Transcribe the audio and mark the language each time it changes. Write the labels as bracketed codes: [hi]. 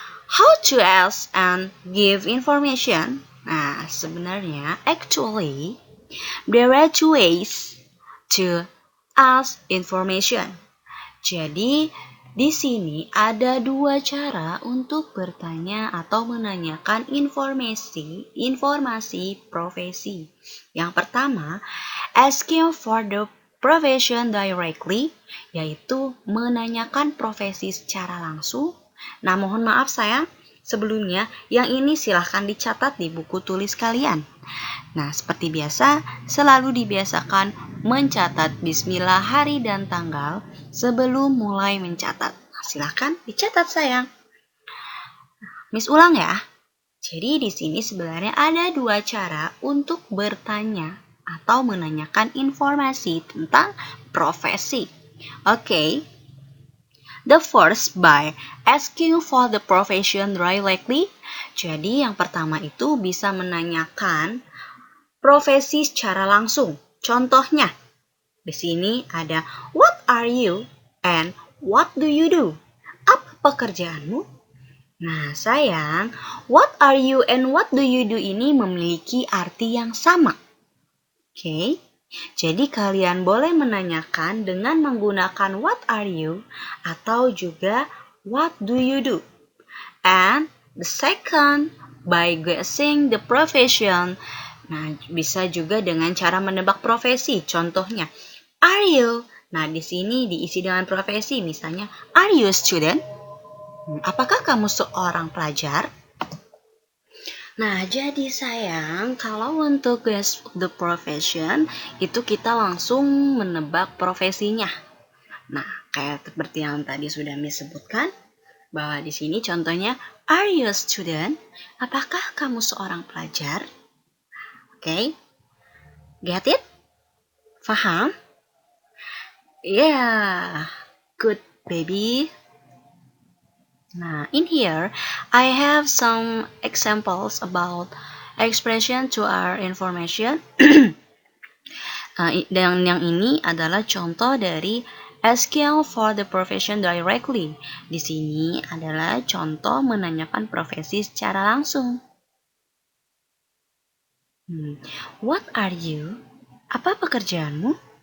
[en] How to ask and give information? [id] Nah, sebenarnya [en] actually there are two ways to ask information. [id] Jadi, di sini ada dua cara untuk bertanya atau menanyakan informasi profesi. Yang pertama, [en] asking for the profession directly, [id] yaitu menanyakan profesi secara langsung. Nah, mohon maaf sayang, sebelumnya yang ini silahkan dicatat di buku tulis kalian. Nah, seperti biasa, selalu dibiasakan mencatat bismillah hari dan tanggal sebelum mulai mencatat. Nah, silahkan dicatat sayang. Miss ulang ya. Jadi di sini sebenarnya ada dua cara untuk bertanya atau menanyakan informasi tentang profesi. Oke. [en] The first by asking for the profession directly. [id] Jadi yang pertama itu bisa menanyakan profesi secara langsung. Contohnya, di sini ada [en] what are you and what do you do? [id] Apa pekerjaanmu? Nah, sayang, [en] what are you and what do you do [id] ini memiliki arti yang sama. Oke. Jadi kalian boleh menanyakan dengan menggunakan [en] what are you [id] atau juga [en] what do you do. And the second by guessing the profession. [id] Nah, bisa juga dengan cara menebak profesi. Contohnya, [en] are you? [id] Nah, di sini diisi dengan profesi. Misalnya, [en] are you a student? [id] Apakah kamu seorang pelajar? Nah, jadi sayang, kalau untuk [en] guess the profession, [id] itu kita langsung menebak profesinya. Nah, kayak seperti yang tadi sudah Miss sebutkan, bahwa di sini contohnya, [en] are you a student? [id] Apakah kamu seorang pelajar? [en] Oke, get it? [id] Faham? [en] Yeah, good baby. Nah, in here, I have some examples about expression to our information. [id] Dan yang ini adalah contoh dari [en] asking for the profession directly. [id] Di sini adalah contoh menanyakan profesi secara langsung. [en] What are you? [id] Apa pekerjaanmu?